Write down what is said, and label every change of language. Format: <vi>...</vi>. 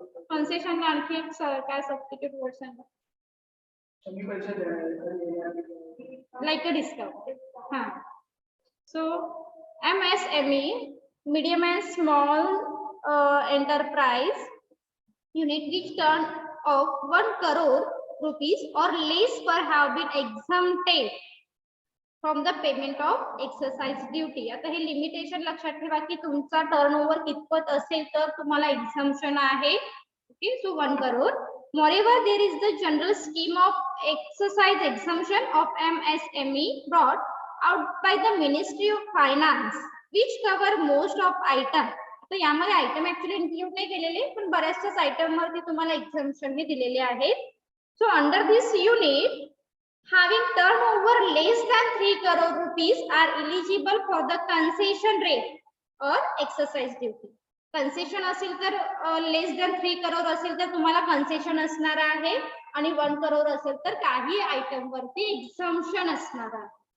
<mr>Concession आणखी एक काय सबस्टिट्यूट वर्ड सांगा,</mr> <en>Like a discount.</en> <mr>हा.</mr> <en>So MSME, medium and small enterprise unit which turn of 1 crore rupees or less per have been exempted from the payment of exercise duty.</en> <mr>आता हे limitation लक्षात ठेवा की तुमचा टर्नओव्हर कितपत असेल तर तुम्हाला एक्झम्पशन आहे. Okay. So 1 crore</mr> <en>Moreover, there is the general scheme of exercise exemption of MSME brought out by the Ministry of Finance, which cover most of item.</en> <mr>तर यामध्ये आयटम ऍक्च्युअली इन्क्लूड नाही केलेले, पण बऱ्याचशाच आयटम वरती तुम्हाला एक्झम्पशन हे दिलेले आहेत.</mr> <en>So under this unit, having turnover less than 3 crore rupees are eligible for the concession rate or exercise duty.</en> <mr>Concession असेल तर</mr> <en>less than 3 crore</en> <mr>असेल तर तुम्हाला कन्सेशन असणार आहे, आणि 1 करोड असेल तर काही आयटम वरती एक्झम्पशन असणार आहे.</mr>